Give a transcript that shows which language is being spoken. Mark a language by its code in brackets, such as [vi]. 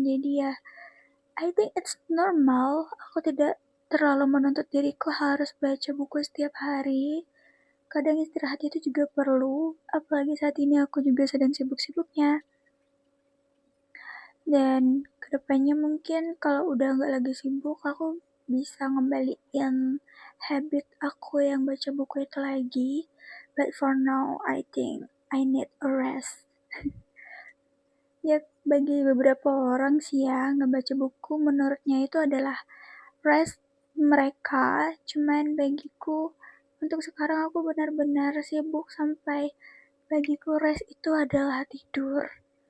[id] Jadi ya, [en] I think it's normal. [id] Aku tidak terlalu menuntut diriku harus baca buku setiap hari. Kadang istirahat itu juga perlu, apalagi saat ini aku juga sedang sibuk-sibuknya. Dan kedepannya mungkin kalau udah nggak lagi sibuk, aku bisa ngembaliin habit aku yang baca buku itu lagi. [en] But for now, I think I need a rest. [id] Ya, bagi beberapa orang sih ya, ngebaca buku menurutnya itu adalah rest mereka. Cuman bagiku, untuk sekarang aku benar-benar sibuk sampai bagiku rest itu adalah tidur.